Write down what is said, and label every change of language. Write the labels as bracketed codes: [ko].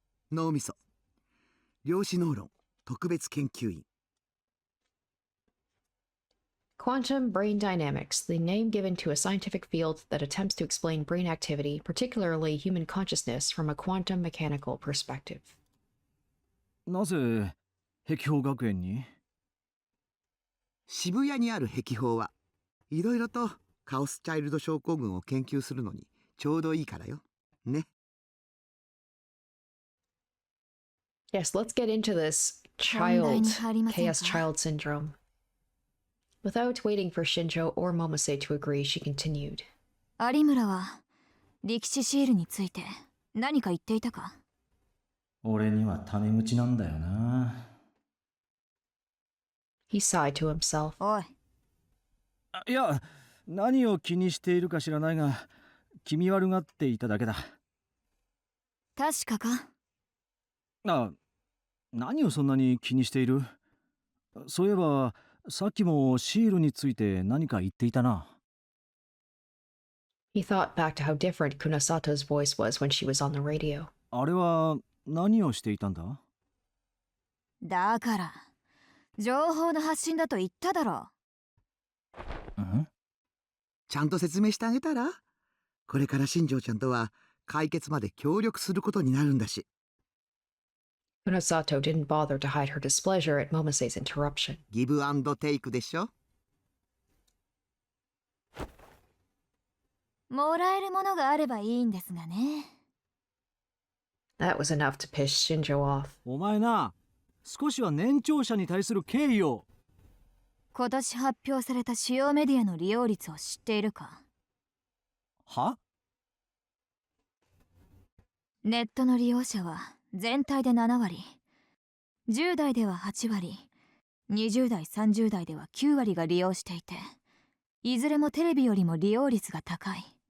[ja] 脳みそ。量子脳論特別研究員。 [en] Quantum brain dynamics, the name given to a scientific field that attempts to explain brain activity, particularly human consciousness, from a quantum mechanical perspective. [ja] なぜ壁宝学園に？渋谷にある壁宝はいろいろとカオスチャイルド症候群を研究するのにちょうどいいからよ。ね。 [en] Yes, let's get into this [ja] 本題 [en] child, [ja] に入りませんか？ [en] chaos child syndrome. Without waiting for Shinjo or Momose to agree, she continued. [ja] 有村は力士シールについて何か言っていたか？俺にはタメ口なんだよな。 [en] He sighed to himself. [ja] おい、いや、何を気にしているか知らないが、気味悪がっていただけだ。確かか？何をそんなに気にしている？そういえば、さっきもシールについて何か言っていたな。 [en] He thought back to how different Kunosato's voice was when she was on the radio. [ja] あれは何をしていたんだ？だから情報の発信だと言っただろ。ん？ちゃんと説明してあげたら？これから新庄ちゃんとは解決まで協力することになるんだし。 [en] Kunosato didn't bother to hide her displeasure at Momose's interruption. [ja] ギブアンドテイクでしょ。もらえるものがあればいいんですがね。 [en] That was enough to piss Shinjo off. [ja] お前な、少しは年長者に対する敬意を。今年発表された主要メディアの利用率を知っているか？は？ネットの利用者は全体で7割、10代では8割、20代30代では9割が利用していて、いずれもテレビよりも利用率が高い。